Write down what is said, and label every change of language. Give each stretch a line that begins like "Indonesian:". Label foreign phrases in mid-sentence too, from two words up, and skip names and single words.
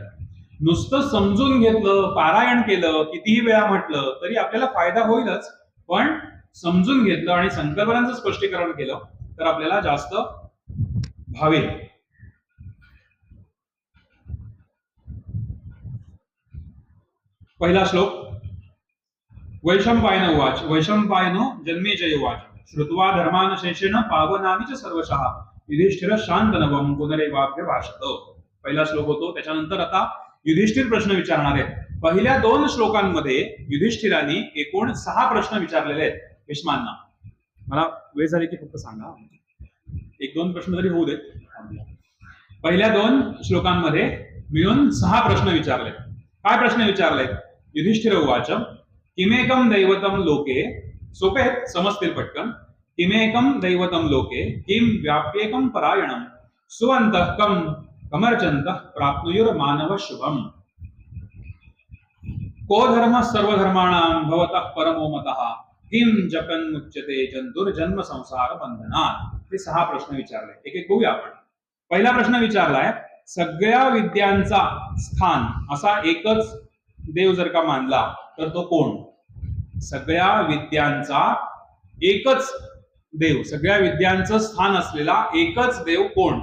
Marathi: नुसतं समजून घेतलं, पारायण केलं, कितीही वेळा म्हटलं तरी आपल्याला फायदा होईलच, पण समजून घेतलं आणि संकल्पनांचं स्पष्टीकरण केलं तर आपल्याला जास्त भावेल. पहिला श्लोक.
Sanskrit: वैशंपायन उवाच. वैशंपायनो जन्मेजय उवाच. श्रुत्वा धर्मान शेषेण पावनानि च सर्वशः युधिष्ठिर शांतनवं पुनरेवाभ्य भाषत.
Marathi: पहिला श्लोक होतो. त्याच्यानंतर आता युधिष्ठिर प्रश्न विचारणार आहेत. पहिल्या 2 श्लोकांमध्ये युधिष्ठिरांनी एकूण 6 प्रश्न विचारलेले आहेत भीष्मांना. मला वेळ झाली की फक्त सांगा, 1-2 प्रश्न तरी होऊ देत. पहिल्या 2 श्लोकांमध्ये मिळून 6 प्रश्न विचारले. काय प्रश्न विचारले?
Sanskrit: युधिष्ठिर उवाच. किमेकम दैवतम लोके.
Marathi: सोपे आहेत, समजतील पटकन.
Sanskrit: किमेकम दैवतम लोके किम व्याप्येकम परायणम सुअन्तः कम कमर्चन्तः प्राप्नुयुर मानव शुभम. को धर्म सर्वधर्माणां भवतः परमो मतः किम जपन मुच्यते जंतुर्जन्म संसार बंधनात्.
Marathi: हे 6 प्रश्न विचारले. एक एक बघूया आपण. पहिला प्रश्न विचारलाय, सगळ्या विद्यांचा स्थान असा एकच देव जर का मानला तर तो कोण? सगळ्या विद्यांचा एकच देव, सगळ्या विद्यांचं स्थान असलेला एकच देव कोण?